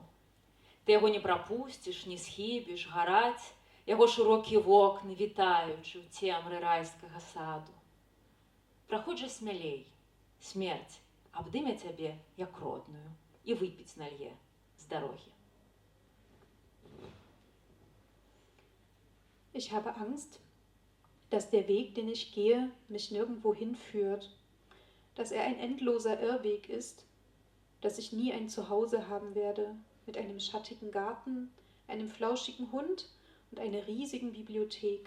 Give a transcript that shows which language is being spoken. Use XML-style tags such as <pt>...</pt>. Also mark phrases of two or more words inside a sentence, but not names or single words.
<be>Ты яго не прапусціш, не схібіш, гараць, яго шырокія вокны, вітаючы ў цемры райскага саду. Праходь жа смялей, смерць абдыме цябе, як родную, і выпіць налье з дарогі.</be> <de>Ich habe Angst, dass der Weg, den ich gehe, mich nirgendwo hinführt, dass er ein endloser Irrweg ist, dass ich nie ein Zuhause haben werde mit einem schattigen Garten, einem flauschigen Hund und einer riesigen Bibliothek.</de>